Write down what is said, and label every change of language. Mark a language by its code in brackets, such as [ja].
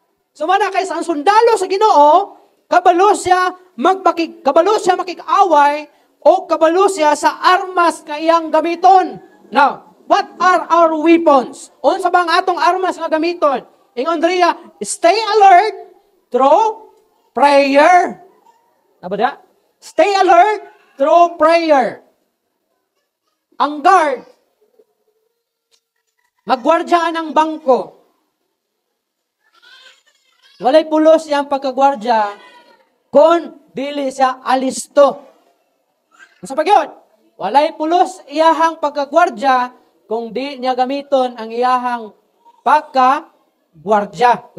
[ceb] So mana kay sa sundalo sa Ginoo, kabalo siya makik-away o kabalo siya sa armas nga iyang gamiton. [en] Now, what are our weapons? [ceb] Unsa bang atong armas nga gamiton? Ingon diriya, [en] stay alert through prayer. [ceb] Nabada? [en] Stay alert through prayer. [ceb] Ang guard, magwardya ng bangko. Walay pulos siyang pagkagwardya kung dili siya alisto. Sa pagyon, walay pulos iyahang pagkagwardya kung di niya gamiton ang iyahang pagkagwardya.